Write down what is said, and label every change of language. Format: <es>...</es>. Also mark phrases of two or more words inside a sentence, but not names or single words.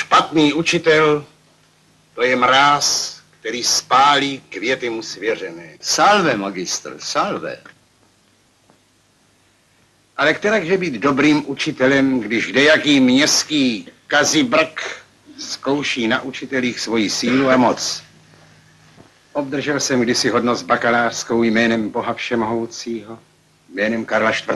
<cs>Špatný učitel, to je mráz, který spálí květy mu svěřené.</cs> <la>Salve, magistr, salve.</la> <cs>Ale kterakže být dobrým učitelem, když kdejaký městský kazibrk zkouší na učitelích svoji sílu a moc? Obdržel jsem kdysi hodnost bakalářskou jménem Boha Všemohoucího, jménem Karla IV.</cs>